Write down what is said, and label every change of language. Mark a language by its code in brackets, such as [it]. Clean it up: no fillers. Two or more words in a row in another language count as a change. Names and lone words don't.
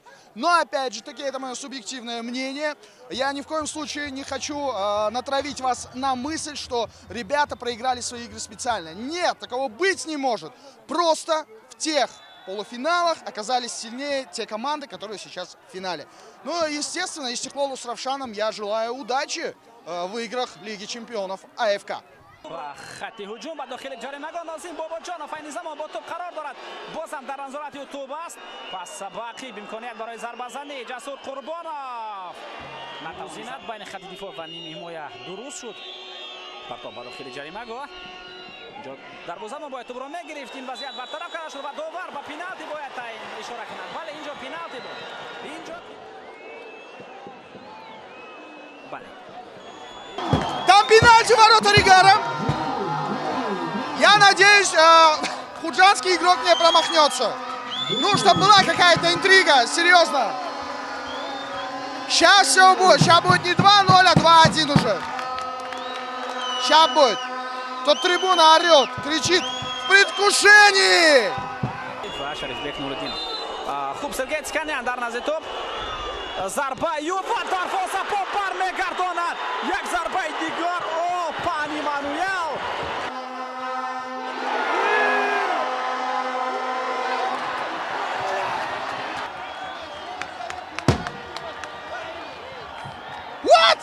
[ru] Но опять же таки, это мое субъективное мнение. Я ни в коем случае не хочу натравить вас на мысль, что ребята проиграли свои игры специально. Нет, такого быть не может. Просто в тех полуфиналах оказались сильнее те команды, которые сейчас в финале. Ну, естественно, Истиклолу с Равшаном я желаю удачи в играх Лиги чемпионов АФК. [tg] خط هجوم با داخل جریمه نازیم باباجانов این زمان با توپ قرار دارد بازم در نظارت توپ است پس باقی امکانیت برای ضربه زنی جسور قربانov متوازنت بین خط دفاع و نیم حمایه درست شد پرتاب با داخل جریمه اینجا دروازه‌بان باید توپ را میگرفت این وضعیت برطرف کرده شد و داور با پنالتی باید اشاره کند بله اینجا پنالتی بود اینجا بله [ru] Там пенальти ворота Ригара. Я надеюсь, худжанский игрок не промахнется. Ну, чтобы была какая-то интрига, серьезно. Сейчас все будет. Сейчас будет не 2-0, а 2-1 уже. Сейчас будет. Тут трибуна орет, кричит в предвкушении. [tg] خوب سرگیت سکنیان در نزد توپ ضربه یوفا دروازه پا برمیگرداند یک ضربه دیگر او پان ایمانوئل What?